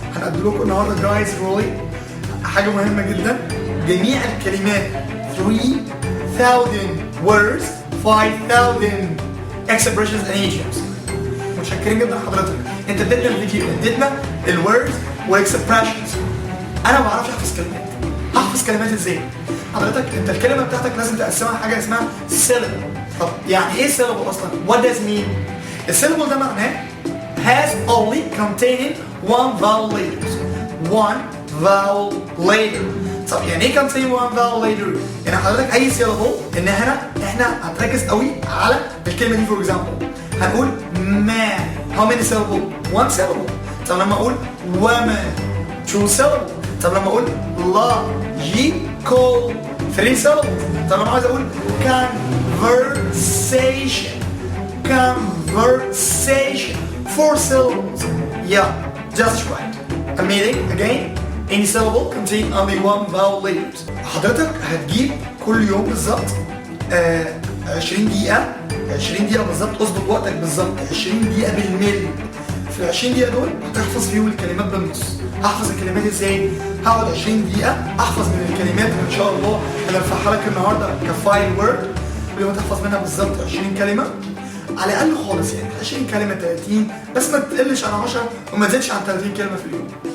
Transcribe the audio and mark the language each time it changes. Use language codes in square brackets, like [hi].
[ar] هنقدم لكم النهارده جايز رولي حاجه مهمه جدا، جميع الكلمات [en] 3000 words 5000 expressions and idioms. [ar] متشكرين جدا حضرتك، انت اديتنا الفيديو، اديتنا الوردز والاكسبريشنز. انا ما بعرفش احفظ كلمات، احفظ كلمات ازاي؟ حضرتك انت الكلمه بتاعتك لازم تقسمها حاجه اسمها syllable. طب يعني ايه syllable اصلا؟ [en] What does it mean؟ [ar] الsyllable ده معناه [en] has only containing one vowel letters. One vowel letter. [ar] طب يعني ايه [en] containing one vowel letter؟ [ar] يعني حضرتك اي syllable ان احنا هنركز قوي على الكلمه دي. فور اكزامبل هنقول man. [en] How many syllable؟ one syllable. [ar] طب لما اقول [en] woman 2 syllable. [ar] طب لما اقول [en] logical 3 syllables. [ar] طب لما عايز اقول [en] conversation 4 syllables. Yeah, just right. I'm meaning again any syllable contain only one vowel letters. [ar] حضرتك هتجيب كل يوم بالظبط 20 دقيقة بالظبط، اظبط وقتك بالظبط 20 دقيقة بالملي. في ال 20 دقيقة دول هتحفظ فيهم الكلمات بالنص. هحفظ الكلمات ازاي؟ هقعد 20 دقيقة احفظ من الكلمات ان شاء الله انا برفعها لك النهارده كفايل وورد، كل يوم تحفظ منها بالظبط 20 كلمة على الاقل خالص، يعني 20 كلمة 30، بس ما تقلش عن 10 وما تزيدش عن 30 كلمة في اليوم.